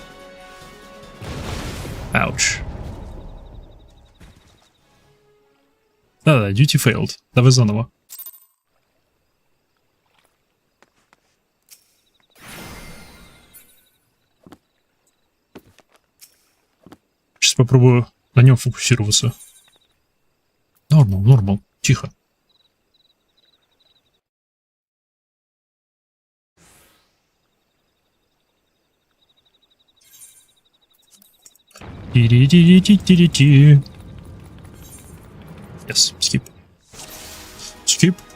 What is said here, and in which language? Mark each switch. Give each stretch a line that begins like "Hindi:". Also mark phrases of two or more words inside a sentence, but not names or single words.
Russian: Ауч. Да-да,
English: duty failed.
Russian: Давай заново. Сейчас попробую на нем фокусироваться. Нормал. Тихо. Ти-ри-ти-ри-ти-ти-ри-ти.
English: Yes, skip. Skip.